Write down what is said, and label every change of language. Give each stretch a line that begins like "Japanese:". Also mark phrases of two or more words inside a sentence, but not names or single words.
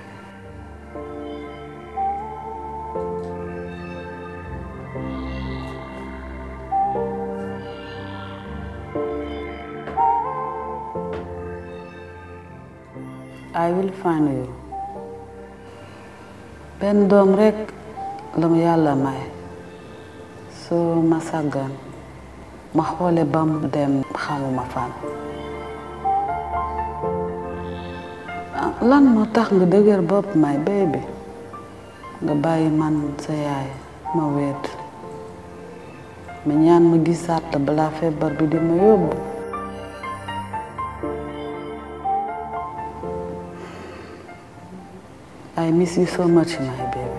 English: I will find you.
Wolof: benn doom rekk la ma yàlla may soo ma sàggan ma xoole ba mu dem xamuma fan. Lan moo tax nga dëgër bopp
English: my baby
Wolof: nga bàyyi man sa yaay ma wéet ma ñaan ma gisaat la balaa feebar bi di ma yóbbu.
English: I miss you so much my